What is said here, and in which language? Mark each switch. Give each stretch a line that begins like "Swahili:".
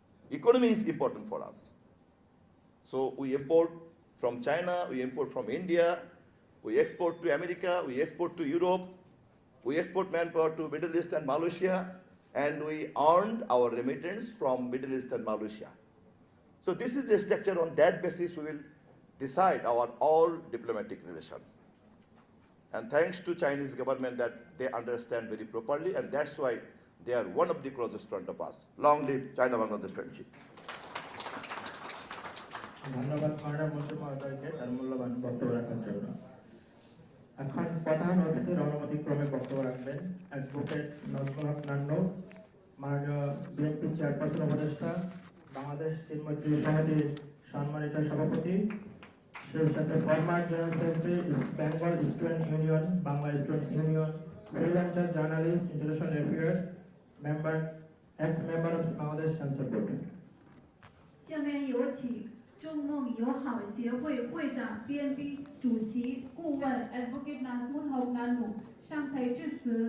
English: Economy is important for us. So we import from China, we import from India, we export to America, we export to Europe, we export manpower to Middle East and Malaysia, and we earned our remittance from Middle East and Malaysia. So this is the structure. On that basis, we will decide our all diplomatic relation. And thanks to Chinese government that they understand very properly, and that's why they are one of the closest friend of us. Long live China-Bangladesh friendship.
Bangla: ধন্যবাদ মাননীয় মন্ত্রী মহোদয়কে তার মূল্যবান বক্তব্য রাখার জন্য। এখন প্রধান অতিথির অনুমতিক্রমে বক্তব্য রাখবেন অ্যাডভোকেট নজরুল হক নান্নু, মাননীয় বিএনপি চেয়ারপারসন উপদেষ্টা, বাংলাদেশ চীন মৈত্রী সমিতির সম্মানিত সভাপতি, সেই সাথে former general secretary Bengal student union, Bangla student union, freelancer journalist, international affairs, member, ex member of Bangladesh censor board.
Chinese: 下面有请中孟友好协会会长、BNP 主席顾问 Advocate Nazmul Haq Nannu 上台致辞。